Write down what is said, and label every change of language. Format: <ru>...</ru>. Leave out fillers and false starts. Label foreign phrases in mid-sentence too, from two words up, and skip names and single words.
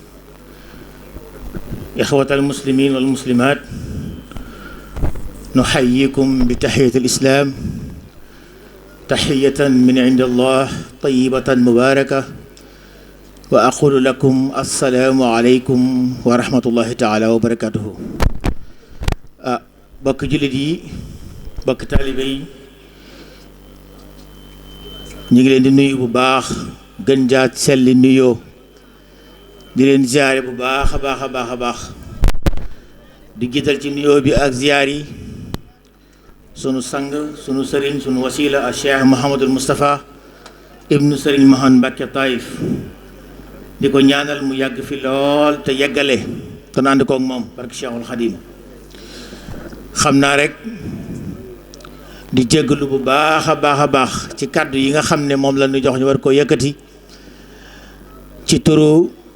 <ar>إخوة المسلمين والمسلمات نحييكم بتحية الإسلام تحية من عند الله طيبة مباركة وأقول لكم السلام عليكم ورحمة الله تعالى وبركاته</ar> <wo>bokk jullit yi bokk taalibe yi ñu ngi leen di nuyu bu baax gën jaat selli nuyoo di leen ziyaare bu baax a baax a baax a baax di jiital ci nuyoo bi ak ziyaar yi sunu sang sunu sëriñ sunu wasila a Cheikh Mouhamadul Moustapha ibnu sëriñ Mahan Mbàkke Taïf di ko ñaanal mu yàgg fi lool te yeggale te ànd koog moom barke Cheikhul Khadim xam naa rek di jéggalu bu baax a baax a baax ci kàddu yi nga xam ne moom la ñu jox ñu war koo yëkkati ci turu</wo>